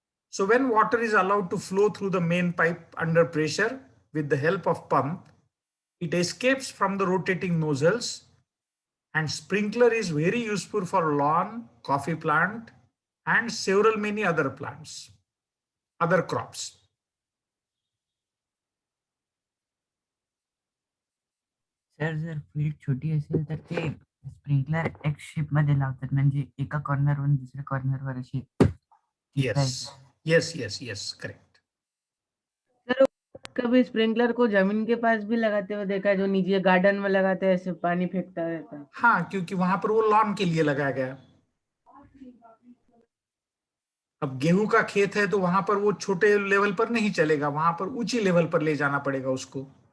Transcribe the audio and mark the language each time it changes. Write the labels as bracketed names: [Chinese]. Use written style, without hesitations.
[English] So when water is allowed to flow through the main pipe under pressure with the help of pump, it escapes from the rotating nozzles, and sprinkler is very useful for lawn, coffee plant, and several many other plants, other crops. [Marathi] Sir जर field छोटी असेल तर ते sprinkler x shape मध्ये लावतात, म्हणजे एका कॉर्नरवरून दुसऱ्या कॉर्नरवर अशी. [English] Yes, correct. [Hindi] सर कभी स्प्रिंकलर को जमीन के पास भी लगाते हुए देखा है, जो नीचे गार्डन में लगाते हैं, ऐसे पानी फेंकता रहता है। हाँ, क्योंकि वहां पर वो लॉन के लिए लगाया गया। अब गेहूं का खेत है तो वहां पर वो छोटे लेवल पर नहीं चलेगा, वहां पर ऊंची लेवल पर ले जाना पड़ेगा उसको।